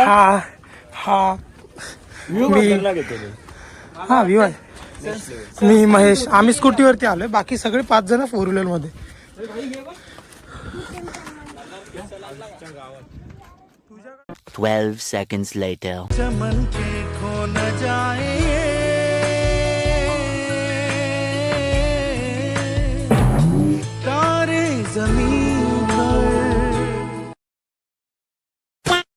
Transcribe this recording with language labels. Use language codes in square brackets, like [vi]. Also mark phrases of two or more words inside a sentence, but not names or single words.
[mr] हा व्ह्यू बघायला घेतले. हा व्ह्यू आहे. मी महेश, आम्ही स्कूटीवरती आलोय, बाकी सगळे 5 जण 4 व्हीलर मध्ये. [en] 12 seconds later. [hi] चमन के खो न जाए तारे जमीन पर.